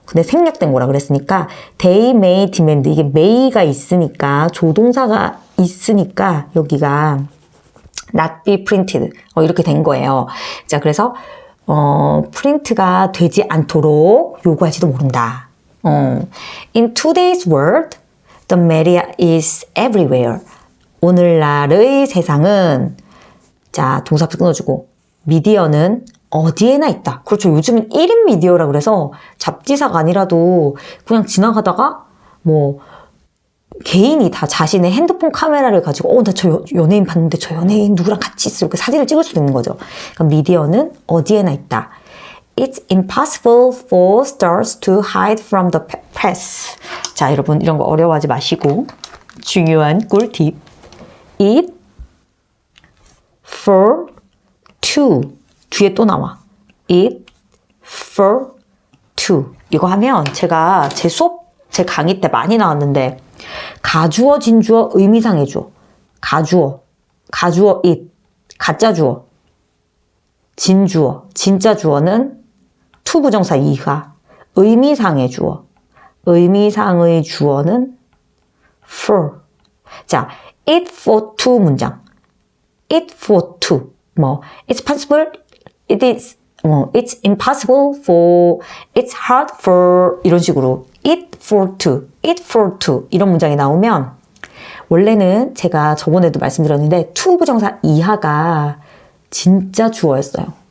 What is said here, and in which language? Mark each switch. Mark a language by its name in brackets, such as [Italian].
[Korean] 근데 생략된 거라 그랬으니까 [English] they may demand, [Korean] 이게 may가 있으니까, 조동사가 있으니까 여기가 [English] not be printed [Korean] 이렇게 된 거예요. 자, 그래서 프린트가 되지 않도록 요구할지도 모른다. [English] In today's world, The media is everywhere. [Korean] 오늘날의 세상은 자, 동사부터 끊어주고 미디어는 어디에나 있다. 그렇죠. 요즘은 1인 미디어라 그래서 잡지사가 아니라도 그냥 지나가다가 뭐 개인이 다 자신의 핸드폰 카메라를 가지고 나 저 연예인 봤는데 저 연예인 누구랑 같이 있어 이렇게 사진을 찍을 수도 있는 거죠. 그러니까 미디어는 어디에나 있다. [English] It's impossible for stars to hide from the press. [Korean] 자, 여러분 이런 거 어려워하지 마시고 중요한 꿀팁. [English] It for to [Korean] 뒤에 또 나와. It for to 이거 하면 제가 제 강의 때 많이 나왔는데 가주어, 진주어, 의미상의 주어. 가주어 it, 가짜 주어. 진주어, 진짜 주어는 to 부정사 이하. 의미상의 주어. 의미상의 주어는 for. 자, [English] it for to [Korean] 문장. [English] it for to. it's possible, it's impossible for, it's hard for [Korean] 이런 식으로 [English] it for to [Korean] 이런 문장이 나오면 원래는 제가 저번에도 말씀드렸는데 to 부정사 이하가 진짜 주어였어요.